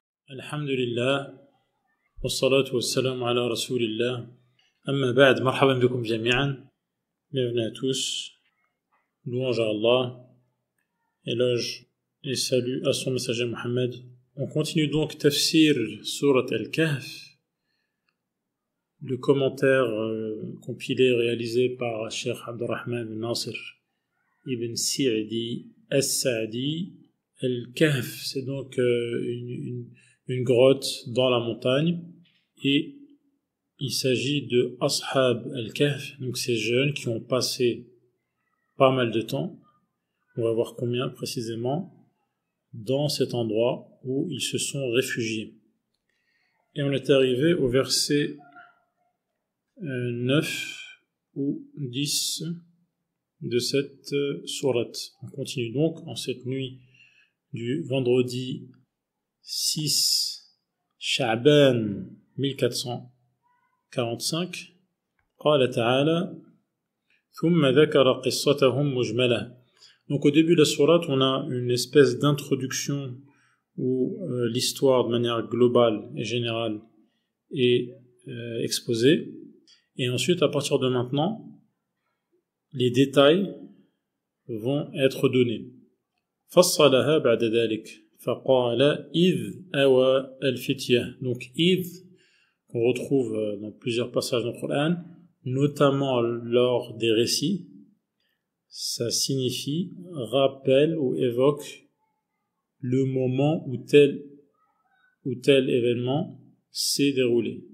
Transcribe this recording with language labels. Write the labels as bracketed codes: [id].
[ar] الحمد لله والصلاة والسلام على رسول الله أما بعد مرحبا بكم جميعا. [fr] Bienvenue à tous, louange à Allah, éloge et salut à son messager Mohammed. On continue donc Tafsir Surat Al-Kahf, le commentaire compilé et réalisé par Cheikh Abdurrahman bin Nasir ibn Sa'di As-Sa'di. Al-Kahf, c'est donc une grotte dans la montagne, et il s'agit de Ashab al-Kahf, donc ces jeunes qui ont passé pas mal de temps, on va voir combien précisément, dans cet endroit où ils se sont réfugiés. Et on est arrivé au verset 9 ou 10 de cette sourate. On continue donc en cette nuit du vendredi 6 Sha'ban 1445. [ar] قال تعالى ثم ذكر قصتهم مجملة. [fr] Donc au début de la sourate, on a une espèce d'introduction où l'histoire de manière globale et générale est exposée, et ensuite à partir de maintenant les détails vont être donnés. [ar] فصلها بعد ذلك فقال إذ أوى الفتية. [fr] Donc إذ, qu'on retrouve dans plusieurs passages dans le Coran, notamment lors des récits, ça signifie rappelle ou évoque le moment où tel événement s'est déroulé.